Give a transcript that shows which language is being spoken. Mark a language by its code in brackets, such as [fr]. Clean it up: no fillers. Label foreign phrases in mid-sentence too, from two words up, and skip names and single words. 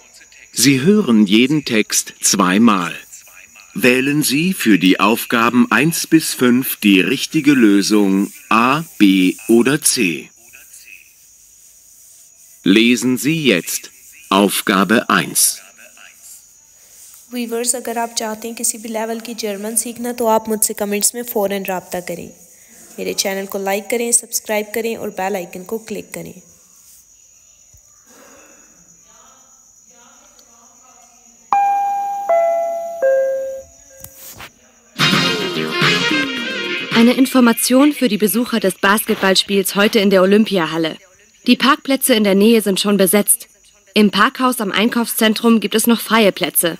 [de] Sie hören jeden Text zweimal. Wählen Sie für die Aufgaben 1 bis 5 die richtige Lösung A, B oder C. Lesen Sie jetzt Aufgabe 1. [hi] वीवर्स, अगर आप चाहते हैं किसी भी लेवल की जर्मन सीखना तो आप मुझसे कमेंट्स में फ़ौरन रब्ता करें। मेरे चैनल को लाइक करें, सब्सक्राइब करें और [en] bell icon [hi] को क्लिक करें। [de] Eine Information für die Besucher des Basketballspiels heute in der Olympiahalle. Die Parkplätze in der Nähe sind schon besetzt. Im Parkhaus am Einkaufszentrum gibt es noch freie Plätze.